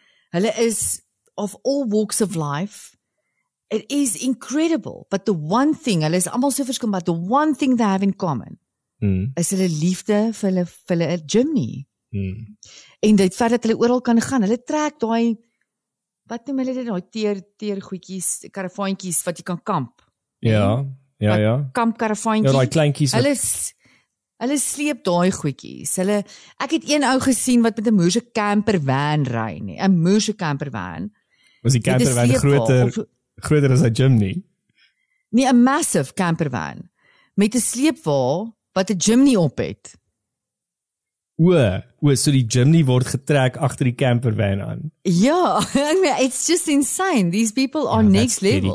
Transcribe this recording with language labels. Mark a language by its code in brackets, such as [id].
[en] Hulle is of all walks of life. It is incredible, but the one thing, [af] hulle is almal so verskillend, [en] but the one thing they have in common is [af] hulle liefde vir hulle [en] Jimny. [af] En dit feit dat hulle oral kan gaan. Hulle trek daai wat noem hulle dit, daai teer goedjies, karavaantjies wat jy kan kamp. Ja. Kamp karavaantjies. Ja, daai kleintjies. Hulle sleep daai goedjies. Ek het een ou gesien wat met 'n moerse camper van ry nie. 'n moerse camper van. Was die camper van groter as 'n Jimny? Nee, 'n massive camper van met 'n sleepwa wat 'n Jimny op het. So die Jimny word getrek agter die camper van aan. [en] Ja, I mean, it's just insane. These people are next level.